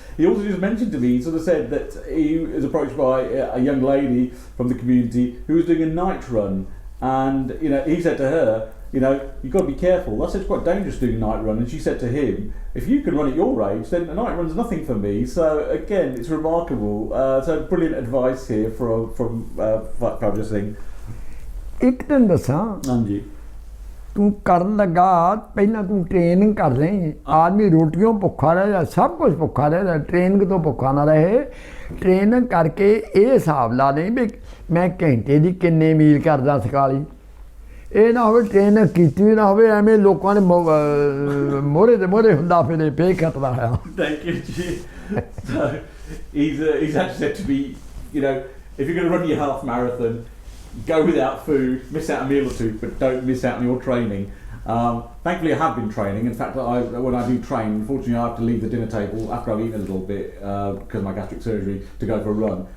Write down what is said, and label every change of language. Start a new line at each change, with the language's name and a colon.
English: He also just mentioned to me, he sort of said that he was approached by a young lady from the community who was doing a night run, and he said to her, you've got to be careful. I said it's quite dangerous doing a night run, and she said to him, if you can run at your age, then a night run's nothing for me. So again, it's remarkable. So brilliant advice here from Fauja Singh.
Punjabi: ਇੱਕ ਦਿਨ ਦੱਸਾਂ, ਹਾਂਜੀ, ਤੂੰ ਕਰਨ ਲੱਗਾ ਪਹਿਲਾਂ ਤੂੰ training ਕਰ ਲਈ। ਆਦਮੀ ਰੋਟੀਆਂ ਭੁੱਖਾ ਰਹਿ ਜਾ, ਸਭ ਕੁਝ ਭੁੱਖਾ ਰਹਿ ਜਾ, ਟ੍ਰੇਨਿੰਗ ਤੋਂ ਭੁੱਖਾ ਨਾ ਰਹੇ। ਟ੍ਰੇਨਿੰਗ ਕਰਕੇ ਇਹ ਹਿਸਾਬ ਲਾ ਦੇ ਵੀ ਮੈਂ ਘੰਟੇ ਦੀ ਕਿੰਨੇ ਮੀਲ ਕਰਦਾ ਸਕਾਲੀ। ਇਹ ਨਾ ਹੋਵੇ ਟ੍ਰੇਨਿੰਗ ਕੀਤੀ ਨਾ ਹੋਵੇ ਐਵੇਂ ਲੋਕਾਂ ਨੇ ਮੋਹਰੇ ਦੇ ਮੋਹਰੇ ਹੁੰਦਾ ਫਿਰ ਪੇ ਖਤਰਾ ਆ।
English: Thank you, G. So he's actually said to me, if you're going to run your half marathon, go without food, miss out a meal or two, but don't miss out on your training. Thankfully I have been training. In fact, when I do train, unfortunately I have to leave the dinner table after I've eaten a little bit because of my gastric surgery to go for a run.